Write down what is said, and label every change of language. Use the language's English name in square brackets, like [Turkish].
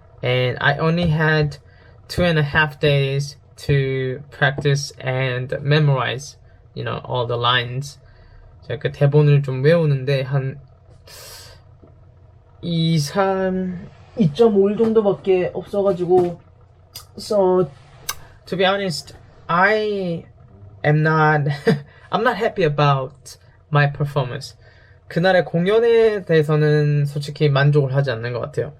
[English] And I only had 2.5 days to practice and memorize, all the lines. [Korean] 제가 그 대본을 좀 외우는데 한 2.5일 정도밖에 없어가지고. [English] So, to be honest, I'm not happy about my performance. [Korean] 그날의 공연에 대해서는 솔직히 만족을 하지 않는 것 같아요.